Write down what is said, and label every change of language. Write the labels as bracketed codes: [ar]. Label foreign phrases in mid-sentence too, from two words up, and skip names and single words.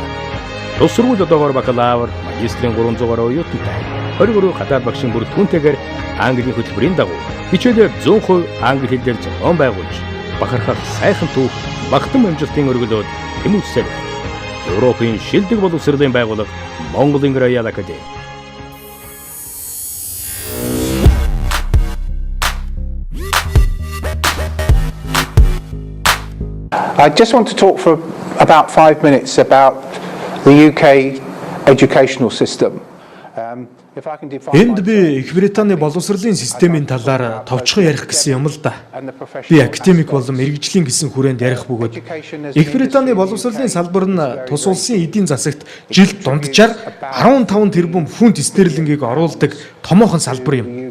[mn] Тус сургууль одоогоор бакалавр, магистрийн 300 гаруй оюутантай 23 гадаад багшийн бүрэлдэхүүнтэйгээр Английн хөтөлбөрийн дагуу хичээлээр 100% англи хэлээр зохион байгуулж бахархах сайхан түүх багтан амжилтын өргөлөөд тэмүүлсээр Европын шилдэг боловсролын байгууллага Монголын Royal Academy. [en] I just want to talk for about 5 minutes about the UK educational system. [mn] Энд би Их Британий боловсролын системийн талаар товчхон ярих гэсэн юм л да. Би академик болон мэргэжлийн гэсэн хүрээнд ярих бөгөөд Их Британий боловсролын салбар нь тус улсын эдийн засагт жилд дунджаар 15 тэрбум фунт стерлингийг оруулдаг томоохон салбар юм.